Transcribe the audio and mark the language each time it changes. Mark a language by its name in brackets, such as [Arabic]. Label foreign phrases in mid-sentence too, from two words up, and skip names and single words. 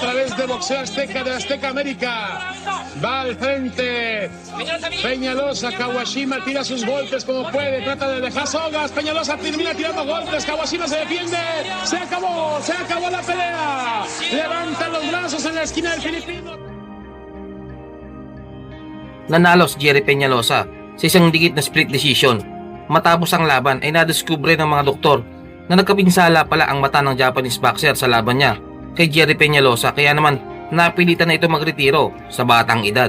[Spanish] Otra vez de boxeo azteca de Azteca América. Va al frente. Peñalosa, Kawashima tira sus golpes como puede. Trata de dejar sogas. Peñalosa termina tirando golpes. Kawashima se defiende. Se acabó la pelea. Levanta los brazos en la esquina del filipino. [Filipino] Nanalo si Jerry Peñalosa sa isang dikit na split decision. Matapos ang laban ay nadiskubre ng mga doktor na nagkapinsala pala ang mata ng [English] Japanese boxer [Filipino] sa laban niya kay Jerry Peñalosa, kaya naman napilitan na ito magretiro sa batang edad.